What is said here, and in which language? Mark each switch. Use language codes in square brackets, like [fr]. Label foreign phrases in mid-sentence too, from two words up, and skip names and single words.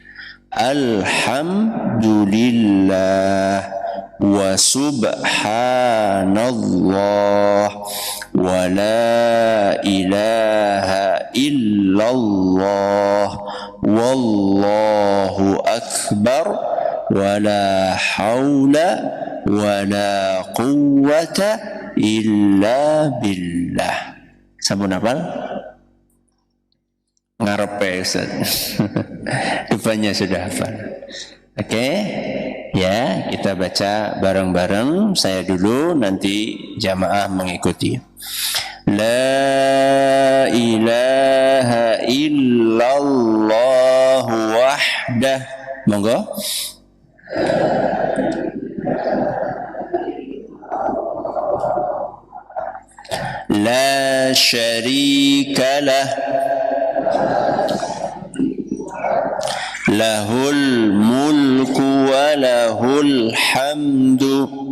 [ar] الحمد لله وسبحان الله ولا إله إلا الله والله أكبر ولا حول ولا قوة إلا بالله. [jv] Sampun hafal? Ngarepe Ustaz. [id] Depannya sudah hafal. Oke, ya kita baca bareng-bareng. Saya dulu, nanti jamaah mengikuti. [ar] لا إله إلا الله وحده. [jv] Monggo. [ar] لا شريك له له الملك وله الحمد